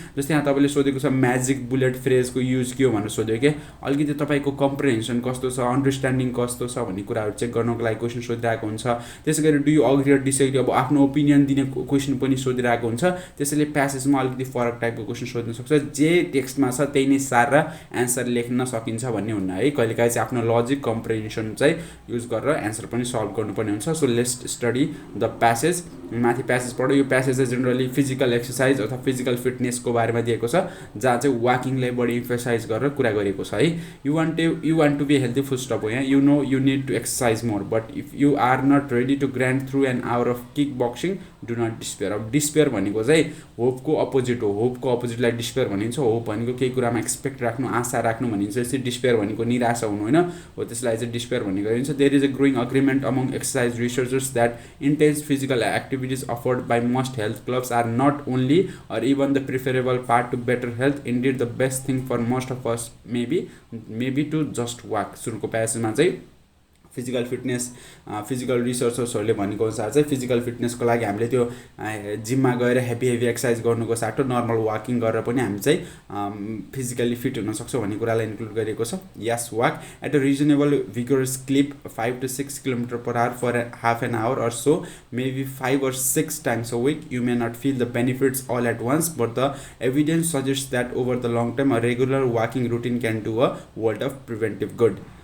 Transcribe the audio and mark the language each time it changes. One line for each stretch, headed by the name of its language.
Nepali: जस्तै यहाँ तपाईँले सोधेको छ म्याजिक बुलेट फ्रेजको युज के हो भनेर सोध्यो कि अलिकति तपाईँको कम्प्रिहेन्सन कस्तो छ, अन्डरस्ट्यान्डिङ कस्तो छ भन्ने कुराहरू चेक गर्नको लागि क्वेसन सोधिरहेको हुन्छ। त्यसै गरी
English: do you agree or disagree,
Nepali: अब आफ्नो ओपिनियन दिने क्वेसन पनि सोधिरहेको हुन्छ। त्यसैले प्यासेजमा अलिकति फरक टाइपको क्वेसन सोध्न सक्छ, जे टेक्स्टमा छ त्यही नै सार र एन्सर लेख्न सकिन्छ भन्ने हुन्न है। कहिलेकाहीँ चाहिँ आफ्नो लजिक कम्प्रिहेन्सन चाहिँ युज गरेर एन्सर पनि सल्भ गर्नुपर्ने हुन्छ।
English: So let's study the passage.
Nepali: माथि प्यासेज पढ्यो। यो प्यासेज चाहिँ जेनरली फिजिकल एक्सर्साइज अथवा फिजिकल फिटनेसको बारेमा दिएको छ, जहाँ चाहिँ वाकिङलाई बढी इम्फसाइज गरेर कुरा गरेको छ है।
English: you want to be healthy,
Nepali: full stop हो यहाँ।
English: You know you need to exercise more, but if you are not ready to grind through an hour of kickboxing, do not despair.
Nepali: अब despair भनेको चाहिँ होपको opposite हो। होपको अपोजिटलाई despair भनिन्छ। Hope भनेको केही कुरामा एक्सपेक्ट राख्नु, आशा राख्नु भनिन्छ। यसरी डिस्पेयर भनेको निराशा हुनु होइन, हो त्यसलाई चाहिँ डिस्पेयर भन्ने गरिन्छ।
English: There is a growing agreement among exercise researchers that intense physical activities offered by most health clubs are not only or even the preferable part to better health. Indeed, the best thing for most of us maybe to just walk.
Nepali: सुरुको प्यासेजमा चाहिँ physical fitness physical रिसर्चर्सहरूले भनेको अनुसार चाहिँ physical फिटनेसको लागि हामीले त्यो जिममा गएर heavy exercise गर्नुको साटो नर्मल वाकिङ गरेर पनि हामी चाहिँ फिजिकली फिट हुन सक्छौँ भन्ने कुरालाई इन्क्लुड गरिएको छ।
English: यस, walk at a reasonable vigorous clip 5 to 6 km/h for half an hour or so, maybe 5 or 6 times a week. You may not feel the benefits all at once, but the evidence suggests that over the long term, a regular walking routine can do a world of preventive good.